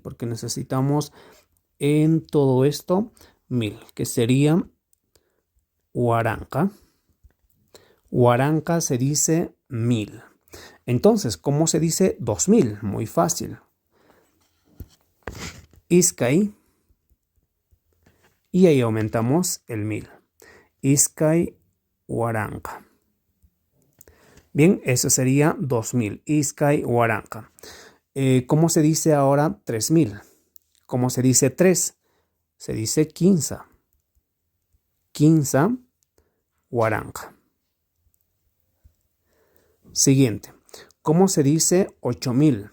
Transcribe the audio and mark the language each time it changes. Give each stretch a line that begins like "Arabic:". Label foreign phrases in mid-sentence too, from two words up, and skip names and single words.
Spanish: Porque necesitamos en todo esto 1000, que sería huaranca. Huaranca se dice 1000. Entonces, ¿cómo se dice 2000? Muy fácil. Iskay. Y ahí aumentamos el 1000.
Quechua: Iskay huaranca.
Spanish: Bien, eso sería 2000.
Quechua: Iskay huaranca.
Spanish: ¿Cómo se dice ahora 3000? ¿Cómo se dice 3? Se dice 15. 15 huaranca. Siguiente. ¿Cómo se dice 8000?